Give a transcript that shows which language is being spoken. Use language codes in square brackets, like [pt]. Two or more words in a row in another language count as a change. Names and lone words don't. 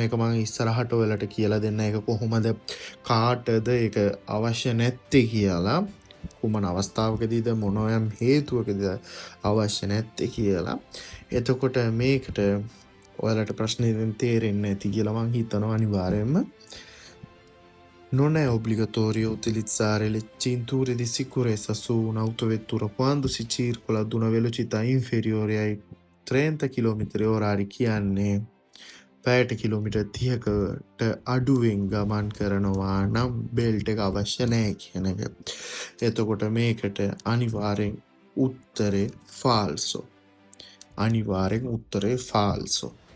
[si] ඒක මම ඉස්සරහට ඔයාලට කියලා දෙන්න. ඒක කොහොමද කාටද ඒක අවශ්‍ය නැත්තේ කියලා. කුමන අවස්ථාවකදීද මොනෝයම් හේතුවකද අවශ්‍ය නැත්තේ කියලා. එතකොට මේකට ඔයාලට ප්‍රශ්නේ තේරෙන්නේ නැති කියලා මං හිතනවා අනිවාර්යයෙන්ම. [it] Non è obbligatorio utilizzare le cinture di sicurezza su un'autovettura quando si circola ad una velocità inferiore ai 30 km/h [si] කියන්නේ පැයට කිලෝමීටර් 30කට අඩුවෙන් ගමන් කරනවා නම් බෙල්ට් එක අවශ්‍ය නැහැ කියන එක. එතකොට මේකට අනිවාර්යෙන් උත්තරේ ෆාල්සෝ. අනිවාර්යෙන් උත්තරේ ෆාල්සෝ.